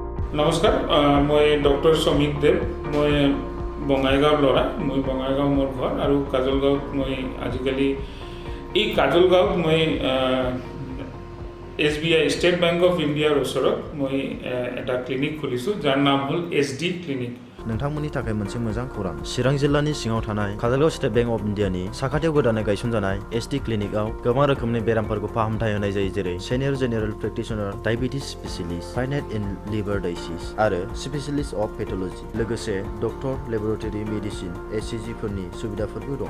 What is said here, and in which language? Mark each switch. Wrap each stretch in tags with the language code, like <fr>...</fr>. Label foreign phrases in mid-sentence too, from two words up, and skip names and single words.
<as>নমস্কাৰ মই ডক্টৰ সমীক দেৱ মই বঙাইগাঁৱৰ ল'ৰা মই বঙাইগাঁও মোৰ ঘৰ আৰু কাজলগাঁৱত মই আজিকালি এই কাজলগাঁৱত মই SBI ষ্টেট বেংক অফ ইণ্ডিয়াৰ ওচৰত মই এটা ক্লিনিক খুলিছোঁ যাৰ নাম হ'ল SD ক্লিনিক।</as> <brx>नोंथांमोननि थाखाय मोनसे मोजां खौरां चिरां जिल्लानि सिङाव थानाय काजलगाव स्टेट बेंक अफ इन्डियानि साखाथियाव गोदानै गायसनजानाय SD क्लिनिकआव गोबां रोखोमनि बेरामफोरखौ फाहामथाय होनाय जायो जेरै</brx> <en>senior general practitioner diabetes specialist finite in liver dialysis</en> <brx>आरो</brx> <en>specialist of pathology</en> <brx>लोगोसे डक्टर</brx> <en>laboratory medicine</en> <brx>ECG फोरनि सुबिदाफोरबो दं।</brx>